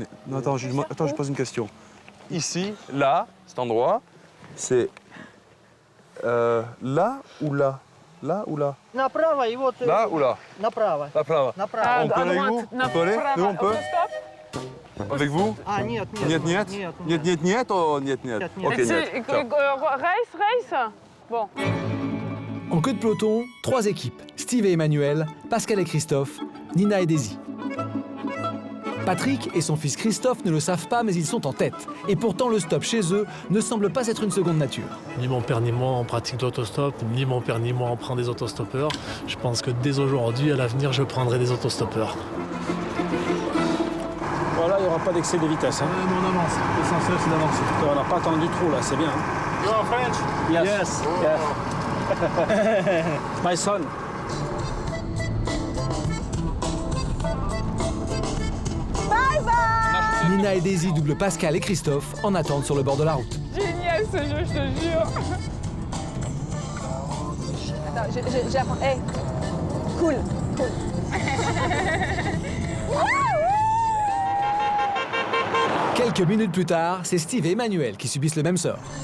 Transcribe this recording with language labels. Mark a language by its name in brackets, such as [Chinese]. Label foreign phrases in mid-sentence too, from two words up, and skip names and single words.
[French] Non, attends, je pose une question. Ici, là, cet endroit, c'est là ou là? Là ou là? Là ou là? [Russian] Направо. Направо. Направо. [French] On peut aller où? On peut aller? Nous, on peut? Avec vous? [Russian] Нет. Oh, нет. Ok, нет. [French] Ciao. Race. Bon. En queue de peloton, 3 équipes. Steve et Emmanuel, Pascal et Christophe, Nina et Daisy. Patrick et son fils Christophe ne le savent pas, mais ils sont en tête. Et pourtant, le stop chez eux ne semble pas être une seconde nature. Ni mon père ni moi on pratique l'autostop, ni mon père ni moi on prend des autostoppeurs. Je pense que dès aujourd'hui, à l'avenir, je prendrai des autostoppeurs. Voilà, il n'y aura pas d'excès de vitesse. Hein. On avance. L'essentiel, c'est d'avancer. On n'a pas attendu trop, là, c'est bien. Hein. [English] You are French? Yes. My son. Bye bye. [French] Nina et Daisy doublent Pascal et Christophe en attente sur le bord de la route. Génial ce jeu, je te jure. Attends, j'apprends. Hey, cool. Quelques minutes plus tard, c'est Steve et Emmanuel qui subissent le même sort.